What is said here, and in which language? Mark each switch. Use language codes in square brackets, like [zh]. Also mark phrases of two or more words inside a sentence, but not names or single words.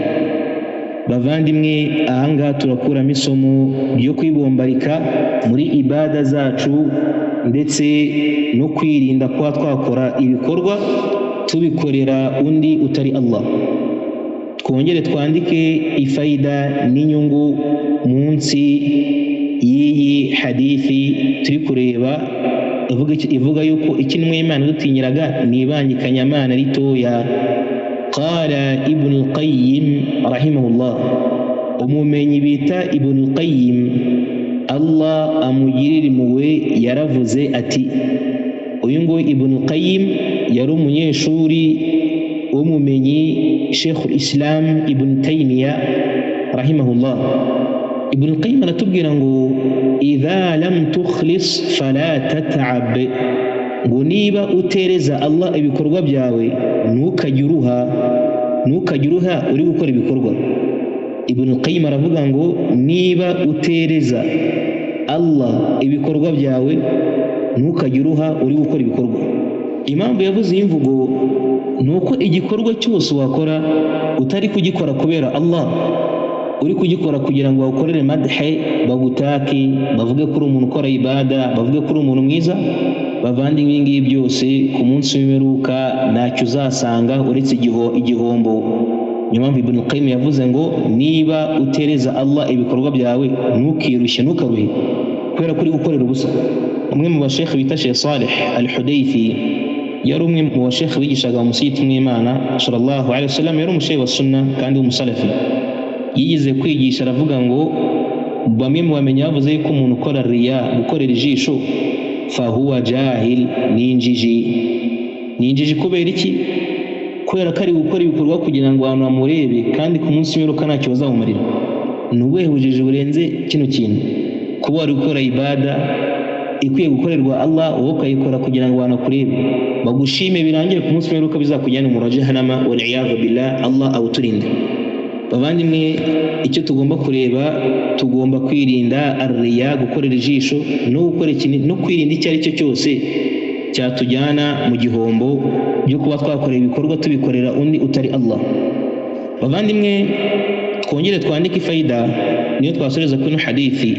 [rw] Bavandimwe, ahangaha turakuramo isomo ryo kwibombarika muri ibada zacu ndetse no kwirinda kuba twakora ibikorwa tubikorera undi utari Allah. Twongere twandike ifaida n'inyungu munsi y'iyi hadithi turi kureba ivuga yuko ikinwe Imana dutinyiraga ni ibangikanyamana ritoya. Qala Ibn al-Qayyim rahimahullah, umumenyi bita Ibn al-Qayyim Allah amugirire impuhwe yaravuze ati, uyu ngo Ibn al-Qayyim yari umunyeshuri w'umumenyi Sheikh al-Islam Ibn Taymiyyah rahimahullah. Ibn al-Qayyim aratubwira ngo [ar] إذا لم تخلص فلا تتعب, [rw] ngo niba utereza Allah ibikorwa byawe ntukajye uruha uri gukora ibikorwa. Ibn al-Qayyim aravuga ngo niba utereza Allah ibikorwa byawe ntukajye uruha uri gukora ibikorwa. Impamvu yavuze iyi mvugo ni uko igikorwa cyose wakora utari kugikora kubera Allah, uri kugikora kugira ngo bawukorere madhe, bagutake, bavuge ko uri umuntu ukora ibada, bavuge ko uri umuntu mwiza, bavandimwe ibi ngibi byose ku munsi w'imperuka ntacyo uzasanga uretse igihombo. Niyo mpamvu Ibn al-Qayyim yavuze ngo niba utereza Allah ibikorwa byawe ntukirushye, ntukaruhe kubera ko uri gukorera ubusa. Umwe mu bashekhe bita Sheikh Salih al-Hudayfi yari umwe mu bashekhe bigishaga umusigiti w'Imana [ar] صلى الله عليه وسلم, [rw] yari umushehe wa sunna kandi w'umusalafi. Yigize kwigisha aravuga ngo bamwe mu bamenyi bavuze yuko umuntu ukora riya, gukorera ijisho, [ar] فهو جاهل, [rw] ni injiji. Kubera iki? Kubera ko ari gukora ibikorwa kugira ngo abantu bamurebe, kandi ku munsi w'imperuka ntacyo bazamumarira. Ni ubuhe bujiji burenze kino kintu? Kuba wari gukora ibada ikwiye gukorerwa Allah, wowe ukayikora kugira ngo abantu bakurebe bagushime, birangire ku munsi w'imperuka bizakujyana mu jahannama [ar] والعياذ بالله. [rw] Allah awuturinde. Bavandimwe, icyo tugomba kureba, tugomba kwirinda arriya, gukorera ijisho no kwirinda icyo ari cyo cyose cyatujyana mu gihombo byo kuba twakorera ibikorwa tubikorera undi utari Allah. Bavandimwe, twongere twandike ifaida niyo twasoreza kuri hadithi.